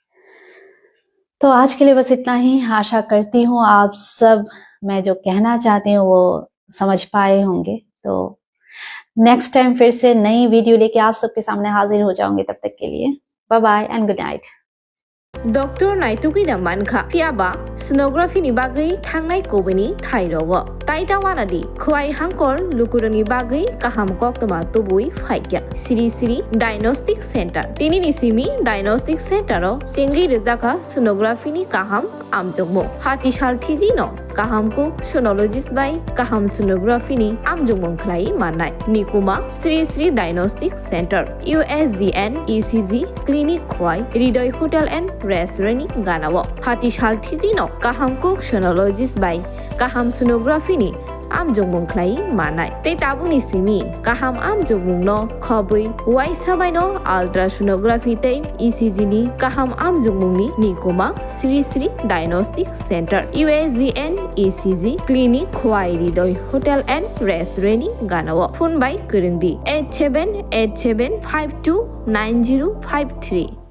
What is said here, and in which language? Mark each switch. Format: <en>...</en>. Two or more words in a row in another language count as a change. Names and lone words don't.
<hi>तो आज के लिए बस इतना ही। आशा करती हूँ आप सब मैं जो कहना चाहती हूँ वो समझ पाए होंगे। तो</hi> <en>next time</en> <hi>फिर से नई वीडियो लेके आप सबके सामने हाजिर हो जाऊंगी। तब तक के लिए</hi> <en>bye bye and good night.</en> <trp>डॉक्टर नाइटुकीदा मानखा फियाबा सोनोग्राफी नि बागै थांनाय कोबनि थाइरगो ताइतावानादि खुवाइ हांकर लुकुरनि बागै काहाम कक्तमा तुबुइ फाइक्या सिरि सिरि डायग्नोस्टिक सेंटर तिनि निसिमि डायग्नोस्टिक सेंटरो सेंगि रेजाखा सोनोग्राफी नि काहाम आमजोगमो हाति सालथिदि न काहामको सोनोलॉजिस्ट बाय काहाम सोनोग्राफी नि आमजोगमो खलाई माननाय निकुमा श्री श्री डायग्नोस्टिक सेंटर USGN ECG क्लिनिक खुवाइ हृदय होटल एंड रेस्टुरेंट गानावो हाति सालथिदि न काहामको सोनोलॉजिस्ट बाय काहाम सोनोग्राफी नि आमजोगमो खलाई माननाय ते ताबुनि सिमि काहाम आमजोगमो न खबै वाइ साबाय न अल्ट्रासोनोग्राफी ते ECG नि काहाम आमजोगमो नि निकुमा श्री श्री डायग्नोस्टिक सेंटर USGN ECG क्लिनिक खुवाइ हृदय होटल एंड रेस्टुरेंट गानावो फोन बाय गोरोंदि 8787529053</trp>